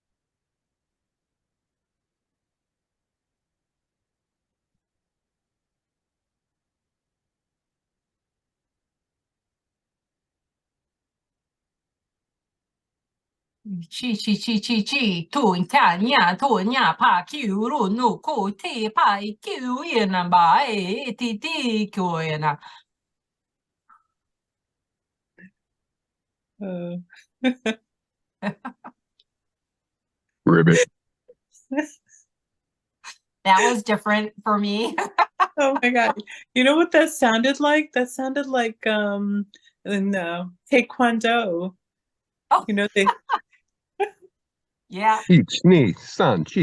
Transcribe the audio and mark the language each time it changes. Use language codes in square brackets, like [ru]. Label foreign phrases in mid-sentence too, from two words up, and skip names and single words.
[en] Chi. Tu nya pa kiuru nu ko te pa i kiu ina ba e ti kyo ina. Ribbit. That was different for me. Oh my God. You know what that sounded like? That sounded like in Taekwondo. Oh. You know, they Yeah. [ja] Each knee, san, chi.